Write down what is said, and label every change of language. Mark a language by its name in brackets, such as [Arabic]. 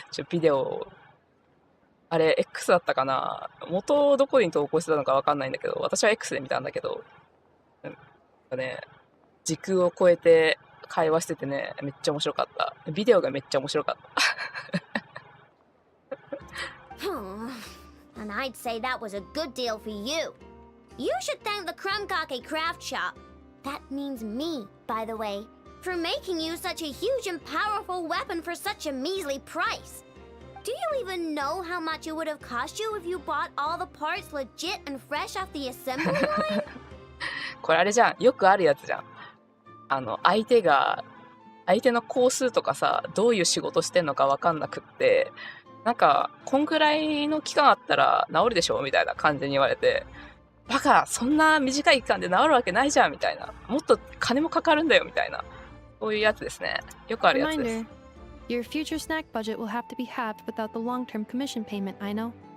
[Japanese] ビデオ、あれ X だったかな、元どこに投稿してたのか分かんないんだけど、私は X で見たんだけど、時空を超えて会話しててね、めっちゃ面白かった。ビデオがめっちゃ面白かった [English] And I'd say that was a good deal for you. You should thank the Krumkake craft shop. That means me, by the way, for making you such a huge and powerful weapon for such a measly price. Do you even know how much it would have cost you if you bought all the parts legit and fresh off the assembly line? [Japanese] これあれじゃん、よくあるやつじゃん。相手の工数とかさ、どういう仕事してんのか分かんなくって、なんかこんぐらいの期間あったら治るでしょみたいな感じに言われて、バカ、そんな短い期間で治るわけないじゃんみたいな、もっと金もかかるんだよみたいな、そういうやつですね。よくあるやつです。 [English] Reminder, your future snack budget will have to be halved without the long-term commission payment, I know.